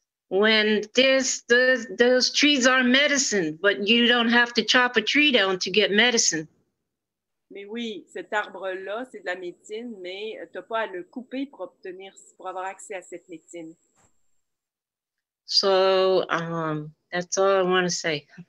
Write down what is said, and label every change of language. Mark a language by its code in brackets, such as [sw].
[en] When those trees are medicine, but you don't have to chop a tree down to get medicine. [fr] Mais oui, cet arbre-là, c'est de la médecine, mais tu n'as pas à le couper pour avoir accès à cette médecine. [en] So, that's all I want to say.